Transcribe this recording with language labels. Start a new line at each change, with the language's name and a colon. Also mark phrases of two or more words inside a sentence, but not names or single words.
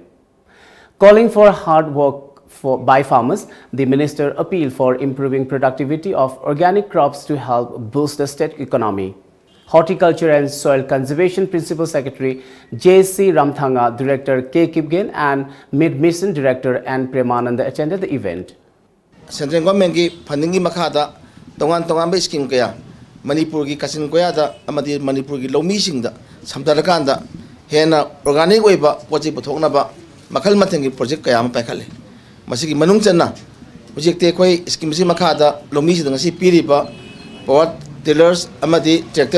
English: Calling for hard work by farmers, the minister appealed for improving productivity of organic crops to help boost the state economy. Horticulture and Soil Conservation Principal Secretary J.C. Ramthanga, Director K. Kipgen and Mid-Mission Director N. Premananda attended the event. Central government
Manipuri: ki funding ki makada tongan ba scheme kaya Manipur ki kasin koya da amadi Manipur ki lomi sing da samdarakan da hena organic oiba pochi puthokna ba makal matheng ki project kaya ma pakhale masigi manung channa project te koi scheme si makada lomi si ngasi piri ba
English: power tillers
Manipuri: amadi tractor